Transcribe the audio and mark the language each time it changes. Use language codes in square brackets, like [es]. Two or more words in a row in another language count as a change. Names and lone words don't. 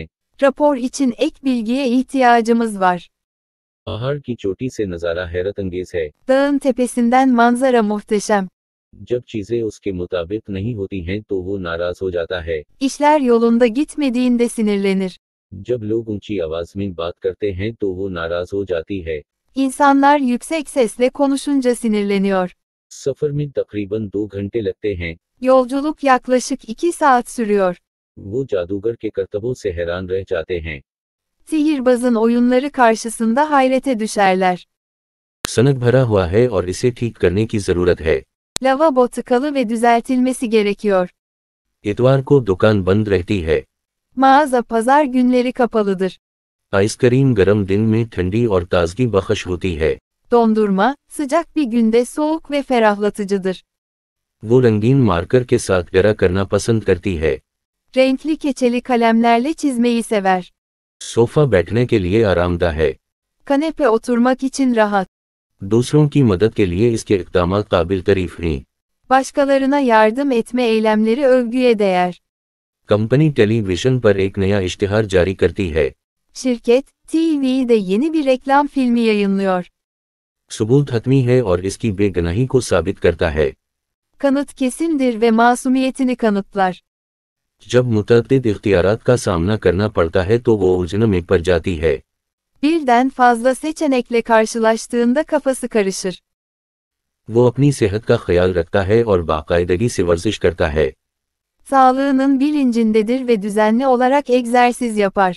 [tr] Rapor için ek bilgiye ihtiyacımız var. [ur] پہاڑ کی چوٹی سے نظارہ حیرت انگیز ہے. [tr] Dağın tepesinden manzara muhteşem. [ur] جب چیزیں اس کے مطابق نہیں ہوتی ہیں تو وہ ناراض ہو جاتا ہے. [tr] İşler yolunda gitmediğinde sinirlenir. [ur] جب لوگ اونچی آواز میں بات کرتے ہیں تو وہ ناراض ہو جاتی ہے. [tr] İnsanlar yüksek sesle konuşunca sinirleniyor. [ur] سفر میں تقریباً 2 گھنٹے لگتے ہیں. [tr] Yolculuk yaklaşık 2 saat sürüyor. [ur] وہ جادوگر کے کرتبوں سے حیران رہ جاتے ہیں. [tr] Sihirbazın oyunları karşısında hayrete düşerler. [ur] سنک بھرا ہوا ہے اور اسے ٹھیک کرنے کی ضرورت ہے. [tr] Lavabo tıkalı ve düzeltilmesi gerekiyor. [ur] اتوار کو دکان بند رہتی ہے. [tr] Mağaza pazar günleri kapalıdır. [ur] آئس کریم گرم دن میں ٹھنڈی اور تازگی بخش ہوتی ہے. [tr] Dondurma, sıcak bir günde soğuk ve ferahlatıcıdır. [ur] وہ رنگین مارکر کے ساتھ گرا کرنا پسند کرتی ہے. [tr] Renkli keçeli kalemlerle çizmeyi sever. [ur] صوفہ بیٹھنے کے لیے آرامدہ ہے. [tr] Kanepe oturmak için rahat. [ur] دوسروں کی مدد کے لیے اس کے اقدامات قابل تعریف ہیں. [tr] Başkalarına yardım etme eylemleri övgüye değer. [ur] کمپنی ٹیلی ویژن پر ایک نیا اشتہار جاری کرتی ہے. [tr] Şirket, TV'de yeni bir reklam filmi yayınlıyor. [ur] ثبوت حتمی ہے اور اس کی بے گناہی کو ثابت کرتا ہے. [tr] Kanıt kesindir ve masumiyetini kanıtlar. [ur] جب متعدد اختیارات کا سامنا کرنا پڑتا ہے تو وہ الجھن میں پڑ جاتی ہے. [tr] Birden fazla seçenekle karşılaştığında kafası karışır. [ur] وہ اپنی صحت کا خیال رکھتا ہے اور باقاعدگی سے ورزش کرتا ہے. [tr] Sağlığının bilincindedir ve düzenli olarak egzersiz yapar.